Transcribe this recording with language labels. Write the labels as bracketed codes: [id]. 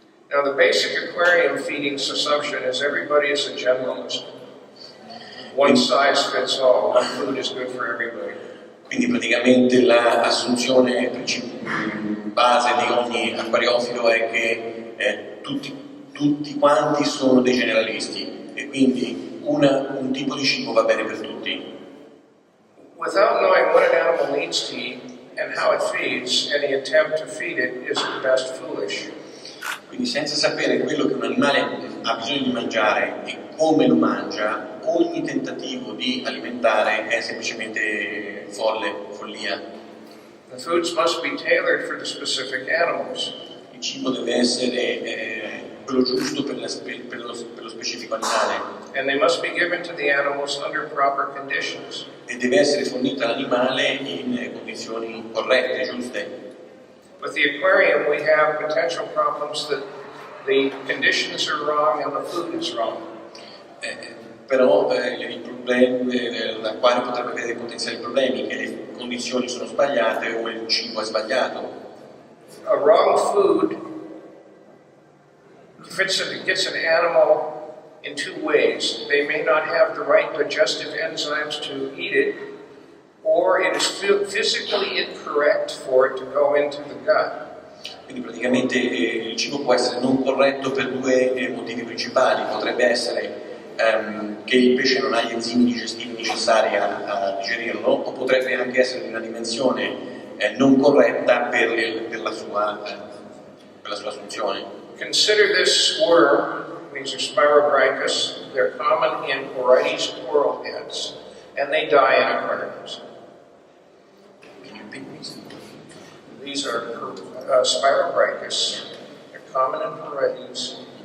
[en] Now the basic aquarium feeding assumption is everybody is a generalist. One size fits all, one food is good for everybody. [it] Quindi praticamente l'assunzione base di ogni acquariofilo è che tutti quanti sono dei generalisti e quindi un tipo di cibo va bene per tutti. [en] Without knowing what an animal needs to eat and how it feeds, any attempt to feed it is at best foolish. [it] Quindi senza sapere quello che un animale ha bisogno di mangiare e come lo mangia, ogni tentativo di alimentare è semplicemente follia. [en] The foods must be tailored for the specific animals. [it] Il cibo deve essere quello giusto per lo specifico animale. [en] And they must be given to the animals under proper conditions. [it] E deve essere fornito all'animale in condizioni corrette, giuste. [en] With the aquarium we have potential problems that the conditions are wrong and the food is wrong. [it] Però il problema l'acquario potrebbe avere dei potenziali problemi, che le condizioni sono sbagliate o il cibo è sbagliato. [en] A wrong food gets an animal in two ways. They may not have the right digestive enzymes to eat it, or it is physically incorrect for it to go into the gut. [it] Quindi praticamente il cibo può essere non corretto per due motivi principali. Potrebbe essere che il pesce non ha gli enzimi digestivi necessari a digerirlo, o potrebbe anche essere di una dimensione non corretta per la sua assunzione. [en] Consider this worm. These are Spirobrachus. They're common in Orites coral heads, and they die in aquariums. These are Spirobrachus. They're common in Orites.